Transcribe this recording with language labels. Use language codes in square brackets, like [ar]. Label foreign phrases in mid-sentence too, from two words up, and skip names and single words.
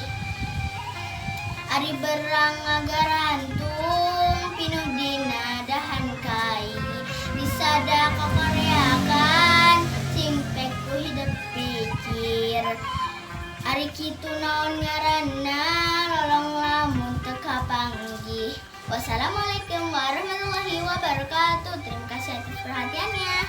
[su] Ari berang ngagarantung, pinuh dina dahan kai. Disadako koreakan, cingpek ku hidup pikir. Ari kitu naon ngaranna, lolong lamun teu kapanggih. [ar] والسلام عليكم ورحمة الله وبركاته. [id] Terima kasih atas perhatiannya.